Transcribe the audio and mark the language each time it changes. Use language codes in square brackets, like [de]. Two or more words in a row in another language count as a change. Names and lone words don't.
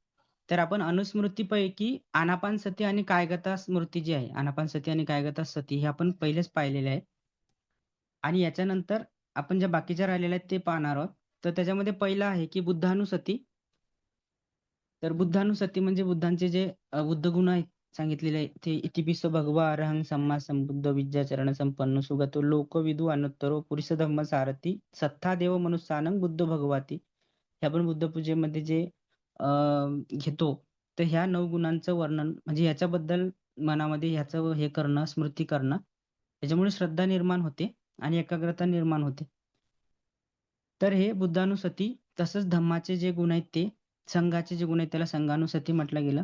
[mr] तर आपण अनुस्मृतीपैकी आनापानसती आणि कायगता स्मृती जी आहे, आनापानसती आणि कायगता सती हे आपण पहिलेच पाहिलेले आहे. आणि याच्यानंतर आपण ज्या बाकीच्या राहिलेल्या आहेत ते पाहणार आहोत. तर त्याच्यामध्ये पहिलं आहे, की बुद्धानुसती. तर बुद्धानुसती म्हणजे बुद्धांचे जे बुद्ध गुण आहेत सांगितलेले आहे ते [pi] इतिपिसो भगवा अरहं सम्मा संबुद्ध विद्याचरण संपन्न सुगतो लोकविदु अनुत्तरो पुरुष धम्म सारथी सत्ता देव मनुष्यानं बुद्ध भगवाती. [mr] हे आपण बुद्धपूजेमध्ये जे घेतो. तर ह्या 9 गुणांचं वर्णन म्हणजे ह्याच्याबद्दल मनामध्ये ह्याचं हे करणं, स्मृती करणं. त्याच्यामुळे श्रद्धा निर्माण होते आणि एकाग्रता निर्माण होते. तर हे बुद्धानुसती तसंच धम्माचे जे गुण आहेत ते, संघाचे जे गुण आहेत त्याला संघानुसती म्हटलं गेलं.